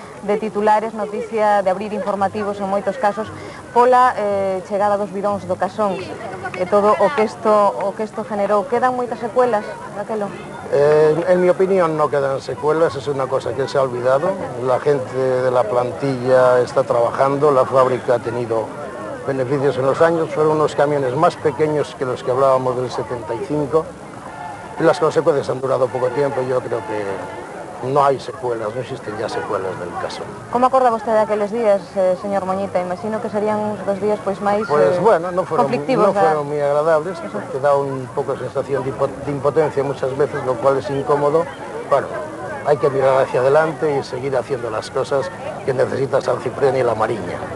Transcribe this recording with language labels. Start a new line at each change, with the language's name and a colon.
Galician: de titulares, noticia de abrir informativos en moitos casos pola chegada dos bidóns do Casón e todo o que isto generou. Quedan moitas secuelas daquelo?
Spanish: En mi opinión no quedan secuelas, es una cosa que se ha olvidado. La gente de la plantilla está trabajando, la fábrica ha tenido beneficios en los años, fueron unos camiones más pequeños que los que hablábamos del 75 y las consecuencias han durado poco tiempo. Yo creo que no hay secuelas, no existen ya secuelas del caso.
Galician: Como acorda vostede aqueles días, señor Moñita? Imagino que serían uns dos días máis
Spanish: bueno, no fueron muy agradables, Eso. porque da un poco sensación de impotencia muchas veces, lo cual es incómodo. Bueno, hay que mirar hacia adelante y seguir haciendo las cosas que necesita San Ciprián y la Mariña.